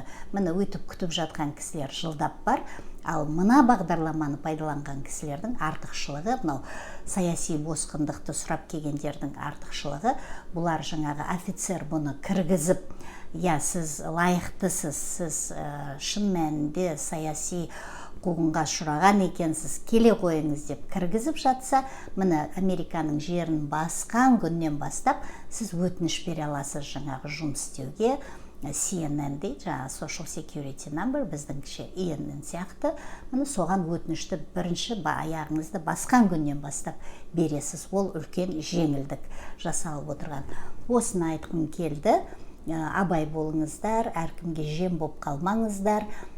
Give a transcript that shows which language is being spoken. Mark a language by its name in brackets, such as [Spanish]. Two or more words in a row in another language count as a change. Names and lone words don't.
[Kazakh] Міне өтіп күтіп жатқан кісілер жылдап бар. Ал мына бағдарламаны пайдаланған кісілердің артықшылығы, мынау саяси босқындықты сұрап келгендердің артықшылығы, бұлар жаңағы офицер бұны кіргізіп, сіз лайықтысыз, сіз шын мәнінде саяси қуғынға ұшыраған екенсіз, келе қойыңыз деп кіргізіп жатса, міне Американың жерін басқан күннен бастап сіз өтініш бере аласыз жаңағы жұмыс істеуге. CNN дейді, [English] social security number, [Kazakh] біздіңше INN сияқты. Міне соған өтінішті бірінші аяғыңызды басқан күннен бастап бересіз. Ол үлкен жеңілдік жасалып отырған. Осыны айтқым келді. Абай болыңыздар, әркімге жем боп қалмаңыздар.